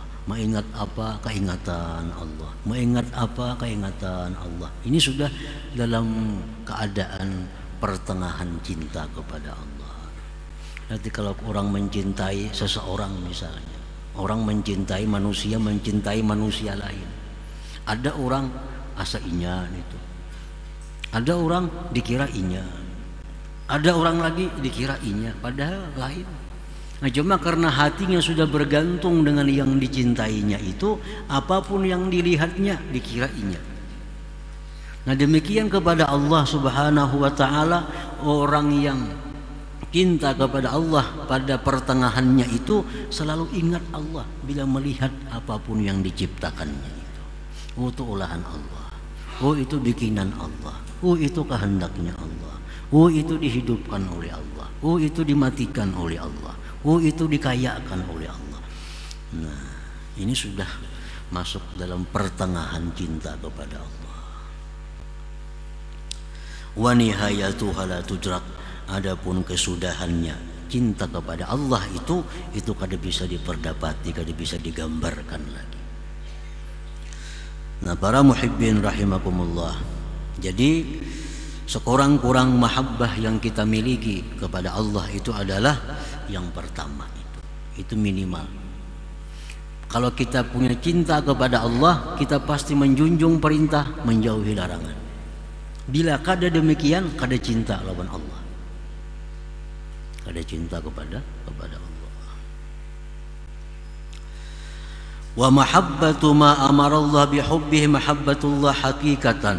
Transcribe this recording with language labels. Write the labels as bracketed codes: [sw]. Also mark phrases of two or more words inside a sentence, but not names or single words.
[id] Mengingat apa, keingatan Allah. Mengingat apa, keingatan Allah. Ini sudah dalam keadaan pertengahan cinta kepada Allah. Nanti kalau orang mencintai seseorang misalnya, orang mencintai manusia lain. [bjn] Ada orang asa inya itu. Ada orang dikira inya. Ada orang lagi dikira inya, padahal lain. [id] Nah, cuma karena hatinya sudah bergantung dengan yang dicintainya itu, apapun yang dilihatnya dikirainya. Nah, demikian kepada Allah [ar] سبحانه وتعالى. [id] Orang yang cinta kepada Allah pada pertengahannya itu selalu ingat Allah bila melihat apapun yang diciptakannya itu. Oh, itu olahan Allah. Oh, itu bikinan Allah. Oh, itu kehendaknya Allah. Oh, itu dihidupkan oleh Allah. Oh, itu dimatikan oleh Allah. Oh, itu dikayakan oleh Allah. Nah, ini sudah masuk dalam pertengahan cinta kepada Allah. [ar] ونهايتها لا تدرك. [id] Adapun kesudahannya cinta kepada Allah itu kada bisa diperdapati, kada bisa digambarkan lagi. Nah, para [ar] محبين رحمكم الله. [id] Jadi sekurang-kurang mahabbah yang kita miliki kepada Allah itu adalah yang pertama itu minimal. Kalau kita punya cinta kepada Allah, kita pasti menjunjung perintah, menjauhi larangan. [bjn] Bila kada demikian, kada cinta lawan Allah, kada cinta kepada Allah. [ar] ومحبة ما أمر الله بحبه محبة الله حقيقة.